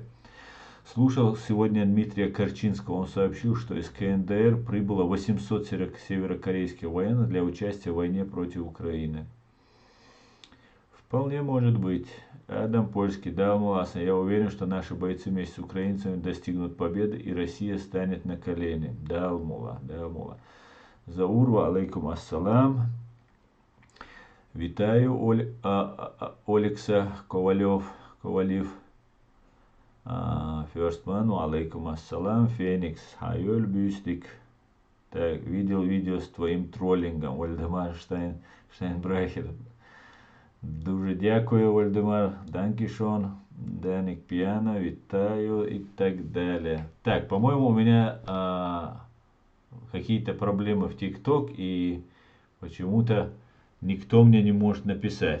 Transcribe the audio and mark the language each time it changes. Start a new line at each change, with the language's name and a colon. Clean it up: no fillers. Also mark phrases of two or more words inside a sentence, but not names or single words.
Russian: Слушал сегодня Дмитрия Корчинского. Он сообщил, что из КНДР прибыло 800 северокорейских военных для участия в войне против Украины. Вполне может быть. Адам Польский, да, Алмуласна. Я уверен, что наши бойцы вместе с украинцами достигнут победы, и Россия станет на колени. Да, Алмула, да, Алмула.
Arabic: Заурва, عليكم السلام.
Ukrainian: Витаю, Олекса Ковалев.
Arabic: Ферстману, عليكم السلام.
Russian: Феникс, Хайоль Бюстик. Так, видел видео с твоим троллингом. Вальдемар Штайнбрахер.
Ukrainian: Дуже дякую, Вальдемар. Данкишон.
Russian: Даник Пьяно. Витаю и так далее. Так, по-моему, у меня какие-то проблемы в ТикТок, и почему-то никто мне не может написать.